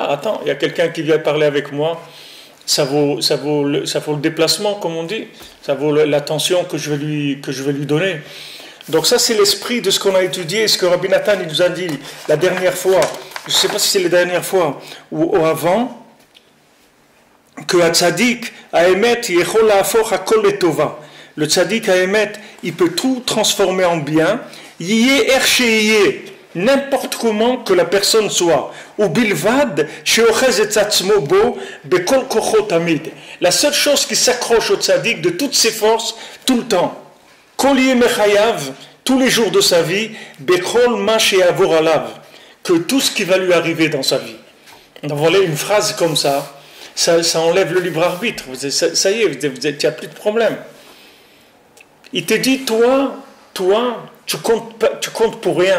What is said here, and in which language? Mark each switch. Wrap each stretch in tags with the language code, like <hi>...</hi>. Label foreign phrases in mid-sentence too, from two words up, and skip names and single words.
<fr>Attends, il y a quelqu'un qui vient parler avec moi, ça vaut le déplacement, comme on dit, ça vaut l'attention que je vais lui donner. Donc ça c'est l'esprit de ce qu'on a étudié, ce que Rabbi Nathan il nous a dit la dernière fois, je ne sais pas si c'est la dernière fois ou avant, que le</fr> <he>הצדיק האמת יכול להפוך הכל לטובה.</he> <fr>Le</fr> <he>הצדיק האמת,</he> <fr>il peut tout transformer en bien.</fr> <he>יהיה איך שיהיה,</he> <fr>n'importe comment que la personne soit.</fr> <he>ובלבד שאוחז את עצמו בו בכל כוחו תמיד.</he> <fr>La seule chose qui s'accroche au tzaddik de toutes ses forces, tout le temps.</fr> <he>כל ימי חייו,</he> <fr>tous les jours de sa vie,</fr> <he>בכל מה שיעבור עליו,</he> <fr>que tout ce qui va lui arriver dans sa vie. Donc voilà une phrase comme ça. Ça enlève le libre arbitre. Ça y est, il n'y a plus de problème. Il te dit, toi, tu comptes pour rien.</fr>